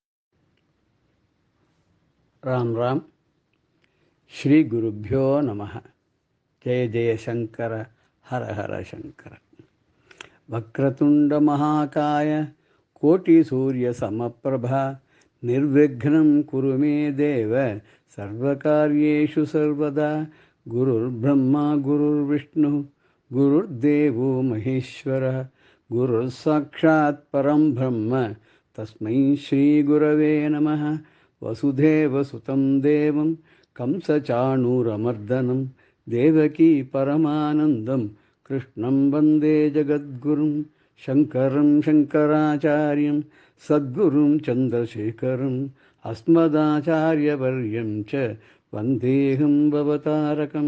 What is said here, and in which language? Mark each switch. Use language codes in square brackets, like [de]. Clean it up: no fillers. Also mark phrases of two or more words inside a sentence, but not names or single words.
[sa] राम् राम्। श्री गुरुभ्यो नमः. जय जय शङ्कर, हर हर शङ्कर. वक्रतुण्ड महाकाय कोटि सूर्य समप्रभा निर्विघ्नं कुरु मे देव सर्वकार्येषु सर्वदा. गुरुर् ब्रह्मा गुरुर् विष्णु गुरुर् देवो महेश्वर गुरुर् साक्षात् परं ब्रह्म तस्मै श्री गुरवे नमः. वसुदेव सुतं देवं कंसचाणूरमर्दनं देवकी परमानन्दं कृष्णं वन्दे जगद्गुरुम्. शङ्करं शङ्कराचार्यं सद्गुरुं चन्द्रशेखरं अस्मदाचार्यवर्यं च वन्देहं भवतारकम्.